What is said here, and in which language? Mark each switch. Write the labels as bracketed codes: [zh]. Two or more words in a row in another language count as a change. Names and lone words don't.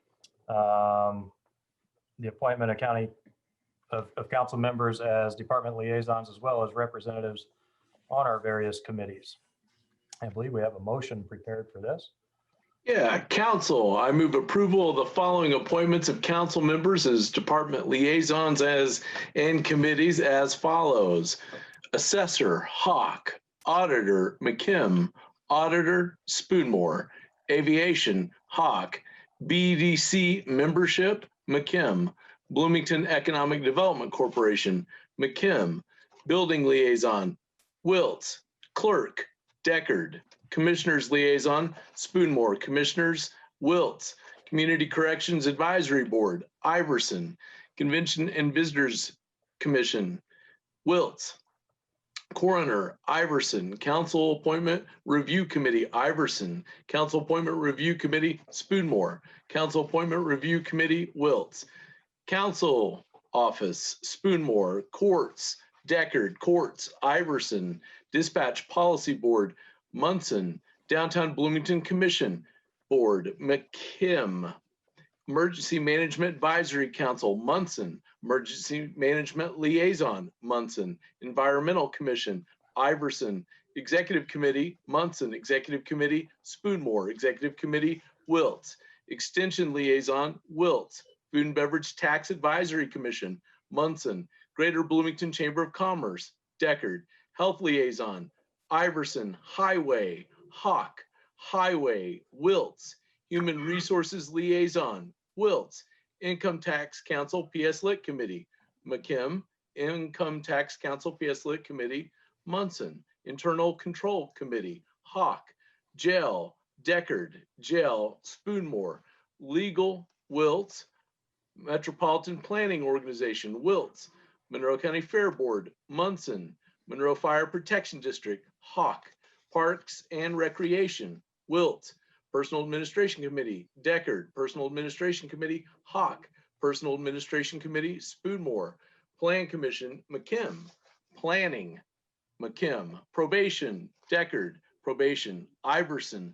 [en] The appointment of council members as department liaisons, as well as representatives on our various committees. I believe we have a motion prepared for this. Yeah, council, I move approval of the following appointments of council members as department liaisons and committees as follows. Assessor, Hawk. Auditor, McKim. Auditor, Spoonmore. Aviation, Hawk. BDC membership, McKim. Bloomington Economic Development Corporation, McKim. Building liaison, Wiltz. Clerk, Deckard. Commissioners liaison, Spoonmore. Commissioners, Wiltz. Community Corrections Advisory Board, Iverson. Convention and Visitors Commission, Wiltz. Coroner, Iverson. Council Appointment Review Committee, Iverson. Council Appointment Review Committee, Spoonmore. Council Appointment Review Committee, Wiltz. Council Office, Spoonmore. Courts, Deckard. Courts, Iverson. Dispatch Policy Board, Munson. Downtown Bloomington Commission Board, McKim. Emergency Management Advisory Council, Munson. Emergency Management Liaison, Munson. Environmental Commission, Iverson. Executive Committee, Munson. Executive Committee, Spoonmore. Executive Committee, Wiltz. Extension Liaison, Wiltz. Food and Beverage Tax Advisory Commission, Munson. Greater Bloomington Chamber of Commerce, Deckard. Health Liaison, Iverson. Highway, Hawk. Highway, Wiltz. Human Resources Liaison, Wiltz. Income Tax Council PS Lit Committee, McKim. Income Tax Council PS Lit Committee, Munson. Internal Control Committee, Hawk. Jail, Deckard. Jail, Spoonmore. Legal, Wiltz. Metropolitan Planning Organization, Wiltz. Monroe County Fair Board, Munson. Monroe Fire Protection District, Hawk. Parks and Recreation, Wiltz. Personal Administration Committee, Deckard. Personal Administration Committee, Hawk. Personal Administration Committee, Spoonmore. Plan Commission, McKim. Planning, McKim. Probation, Deckard. Probation, Iverson.